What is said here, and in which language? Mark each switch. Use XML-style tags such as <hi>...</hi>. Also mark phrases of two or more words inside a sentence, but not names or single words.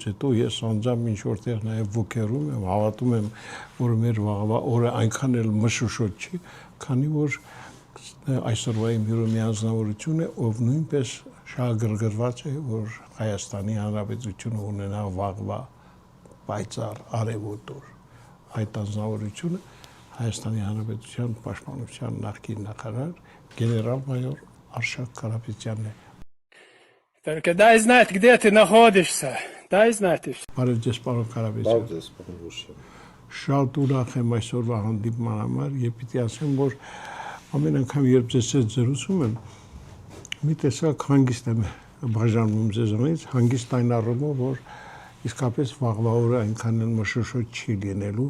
<hy>հետո ես անձամբ ինչ որտեղ նաեւ ոգերում եմ, հավատում եմ, որ մեր վաղվա օրը այնքան էլ մշուշոտ չի, քանի որ այսօրվա իմ հյուրը մի անձնավորություն է, ով նույնպես շահագրգռված է, որ Հայաստանի Հանրապետությունը ունենա վաղվա պայծառ արևոտ օր։ Այդ անձնավորությունը Հայաստանի Հանրապետության Պաշտպանության նախկին նախարար գեներալ-մայոր Արշակ Կարապետյանն է։</hy> <ru>Только дай знать, где ты находишься. Дай знать.</ru> <hy>Բարև ձեզ, պարոն Կարապետյան։ Բարև ձեզ, պարոն Ռուշյան։ Շատ ուրախ եմ այսօրվա հանդիպման համար եւ պիտի ասեմ, որ ամեն անգամ երբ ձեզ հետ զրուցում եմ, մի տեսակ հանգիստ եմ բաժանում ձեզանից, հանգիստ այն առումով, որ իսկապես վաղվա օրը այնքան էլ մշուշոտ չի լինելու,</hy>